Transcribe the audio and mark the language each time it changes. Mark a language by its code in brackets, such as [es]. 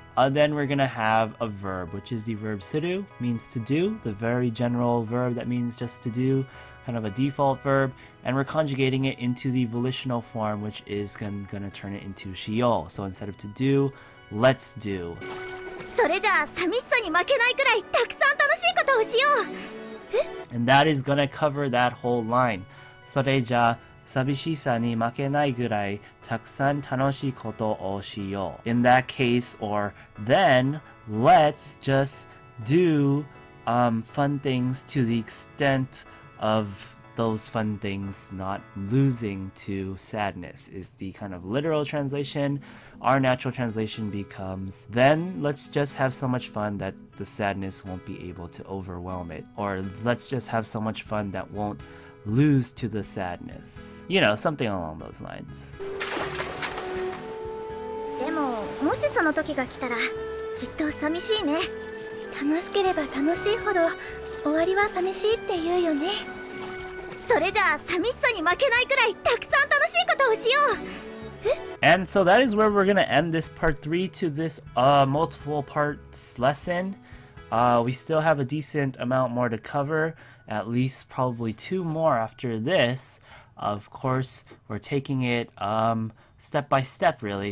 [en] Then we're gonna have a verb, which is the verb suru, means to do, the very general verb that means just to do, kind of a default verb, and we're conjugating it into the volitional form, which is gonna turn it into shiyou. So instead of to do, let's do. [ja] それじゃあ寂しさに負けないくらいたくさん楽しいことをしよう。 [en] And that is gonna cover that whole line. [ja] それじゃ寂しさに負けないぐらいたくさん楽しいことをしよう. [en] In that case, or then, let's just do fun things to the extent of those fun things not losing to sadness is the kind of literal translation. Our natural translation becomes, then let's just have so much fun that the sadness won't be able to overwhelm it. Or let's just have so much fun that won't lose to the sadness. You know, something along those lines. [ja] でももしその時が来たらきっと寂しいね。楽しければ楽しいほど終わりは寂しいって言うよね。それじゃあ寂しさに負けないくらいたくさん楽しいことをしよう。 [en] And so that is where we're gonna end this part 3 to this multiple parts lesson. We still have a decent amount more to cover, at least probably 2 more after this. Of course, we're taking it step by step really.